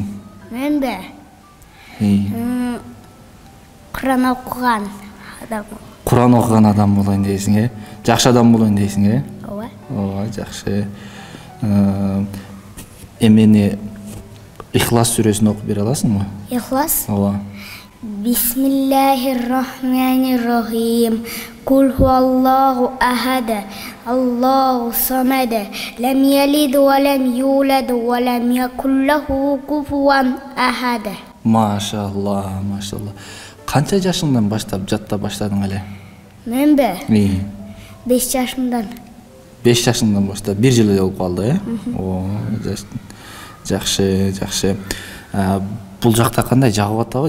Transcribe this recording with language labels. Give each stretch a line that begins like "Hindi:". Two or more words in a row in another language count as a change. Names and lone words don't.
Kyrgyz: Менбе? Куран окуган адам. Куран окуган адам болоюн дейсиң, Жакшы адам болоюн дейсиң, Ооба. Ооба, жакшы. Эмени Ихлас сүрөсүн окуп бере аласыңбы? Ихлас? Ооба.
Arabic: بسم الله الرحمن الرحيم. قل هو الله أحد الله الصمد. لم يلد ولم يولد ولم يكن له كفوا أحد.
Kyrgyz: Машалла, машалла. Канча жашыңдан баштап жатта баштадың эле? Менбе? 5 жашымдан. 5 жашыңдан баштап 1 жыл эле болуп калды, О, жакшы, жакшы. Бул жакта кандай жагып атабы?